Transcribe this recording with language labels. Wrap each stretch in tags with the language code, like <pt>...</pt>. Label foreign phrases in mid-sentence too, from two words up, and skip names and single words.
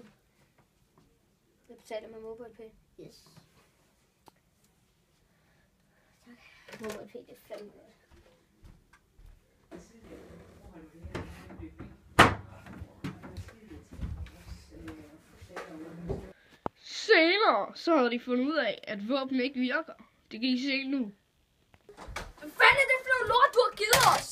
<da>Jeg betaler med mobile pay. Yes. Tak. Mobile pay, det er 5 minutter. Senere så havde de fundet ud af, at våben ikke virker. Det kan I se nu. Hvad fanden er det for noget lort, du har givet os?</da>